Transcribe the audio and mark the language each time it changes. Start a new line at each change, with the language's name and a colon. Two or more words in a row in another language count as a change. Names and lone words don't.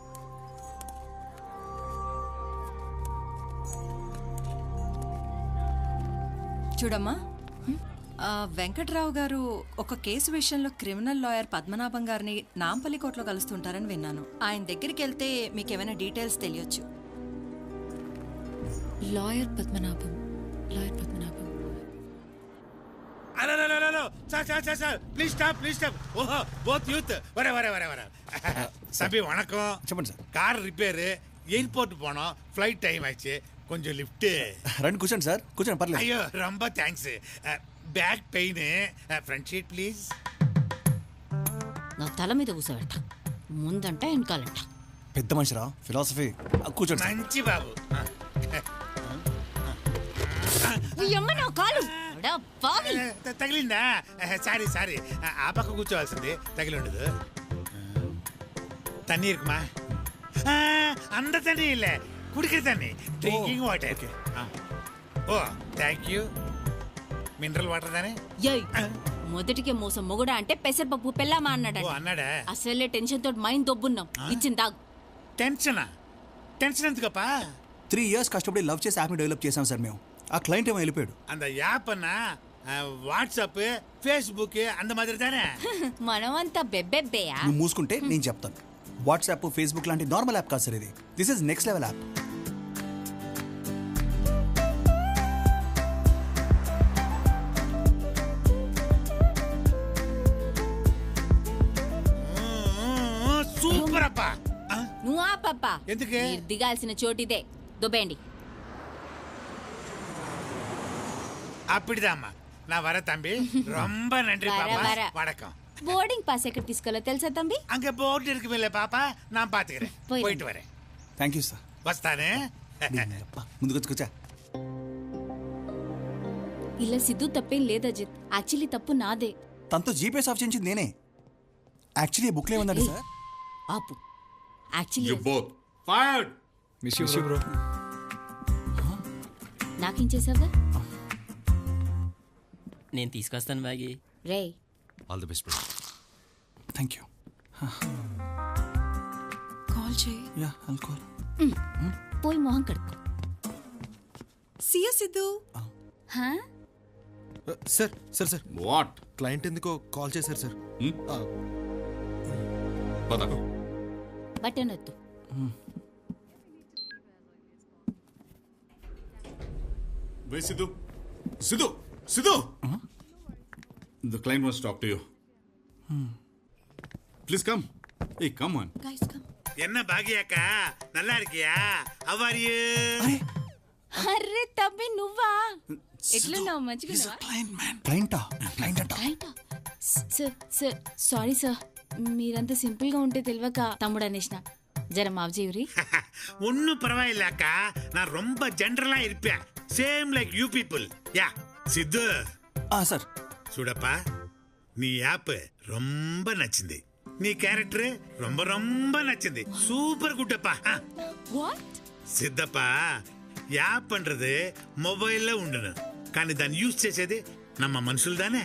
Telugu: చూడమ్మా, వెంకట్రావు గారు ఒక కేసు విషయంలో
English: criminal lawyer
Telugu: పద్మనాభం గారిని నాంపల్లి కోర్టులో కలుస్తుంటారని విన్నాను. ఆయన దగ్గరికి వెళ్తే మీకేమైనా డీటెయిల్స్ తెలియచ్చు. లాయర్ పద్మనాభం, లాయర్ పద్మనాభం.
English: please stop, please stop.
Tamil: ఓహో,
English: both youth.
Tamil: వరే சபி வணக்கம்.
Telugu: చెప్పండి సార్.
English: car repair,
Tamil: எயிர்போர்ட் போனோம்,
English: flight time
Tamil: ஆச்சு, கொஞ்சம் லிஃப்ட்.
Telugu: రండి కూర్చోండి సార్, కూర్చోండి పర్లేదు.
English: అయ్యో ரொம்ப thanks. back pain, front seat please.
Telugu: నా తల మీద కూర్చోబెడతా, ముందంట వెనకాలంట. పెద్ద మనిషిరా, ఫిలాసఫీ. కూర్చోండి. మంచి బాబు. తగిలిందా? సారీ సారీ, ఆ పక్క కూర్చోవాల్సింది, తగిలి ఉండదు.
Tamil: தண்ணி இருக்குமா? அந்த தண்ணி இல்ல, குடிக்கிற தண்ணி,
English: drinking water. oh thank you. mineral water தானே?
Telugu: మొదటికే మోసం మొగుడా అంటే పెసరపప్పు పెళ్ళామా అన్నాడు. అన్నాడా? అసలే టెన్షన్ తోటి మైండ్ దొబ్బున్నాం. ఇచ్చింది తాగు. టెన్షనా? టెన్షన్ ఎందుకప్పా? 3 years కష్టపడి లవ్ చేసి యాప్ని డెవలప్ చేసాం సార్ మేము. ఆ క్లయింట్ ఏమో వెళ్ళిపోయాడు. அந்த యాప్ అన్నా వాట్సాప్ ఫేస్బుక్ అంత మాదిరి தானே. మనమంతా బెబ్బెబ్బేయా. నువ్వు మూసుకుంటే నేను చెప్తాను. వాట్సాప్ ఫేస్బుక్ లాంటి
English: normal app
Telugu: కాదు సార్ ఇది.
English: this is next level app.
Telugu: సూపర్ అప్పా. నువ్వు ఆ పప్ప ఎందుకే? మీరు దిగాల్సిన చోటిదే. దుబ్బేయండి.
Tamil: அப்படிதாம்மா நான் வர தம்பி. ரொம்ப நன்றி பாப்பா. வணக்கம்.
Telugu: బోర్డింగ్ పాస్ ఎక్కడ తీసుకోవాలో తెలుసా తంబి?
Tamil: அங்க போர்டு இருக்குமில்ல பாப்பா, நான் பாத்துக்கிறேன். போயிட்டு வரேன்.
English: thank you sir.
Telugu: వస్తానే. ముందుకు వచ్చుకొచ్చా. ఇలా సిద్ధు తప్పేం లేదు అజిత్. యాక్చువల్లీ తప్పు నాదే. తనతో
English: GPS off
Telugu: చేయించింది నేనే. యాక్చువల్లీ బుక్లో ఏముందండి సార్? ఆపు. యాక్చువల్లీ
English: You both fired. miss you bro.
Telugu: నాకేం చేసావుగా? నేను తీసుకొస్తాను బ్యాగి. రే
English: all the best bro. thank you.
Telugu: కాల్ చేయి.
English: ya I'll call.
Telugu: పోయి మొహం కడుక్కో.
English: see ya Siddhu.
Telugu: సార్ సార్ సార్ వాట్? క్లయింట్ ఎందుకో కాల్ చేశారు సార్. పద. బటన్ వద్దు.
English: Wait, Sidhu. Sidhu! Sidhu! The client wants to talk to you. Please come. Hey, come on. Guys, come.
Tamil: என்ன பாகியாக்கா, நல்லா இருக்கியா?
English: How are you?
Telugu: అరే తమ్మి నువ్వా? ఎట్లున్నావు? మంచిగా క్లయింటా? సార్ సారీ సార్, మీరంతా సింపుల్ గా ఉంటే తెలియక తమ్ముడు అనేసిన. జర మావజీవురి.
Tamil: ஒன்னும் பரவாயில்ல அக்கா, நான் ரொம்ப ஜெனரலா இருப்பேன்.
English: same like you people. ya సిద్ధు.
Telugu: సార్ చూడప్పా, నీ యాప్ ரொம்ப నచ్చింది. నీ క్యారెక్టర్
Tamil: ரொம்ப ரொம்ப
Telugu: నచ్చింది.
English: super good
Telugu: அப்பா. వాట్? సిద్ధప్పా, యాప్ పண்றது మొబైల్లో ఉండను, కానీ దాన్ని యూజ్ చేసేది నమ్మ మనుషులు దానే.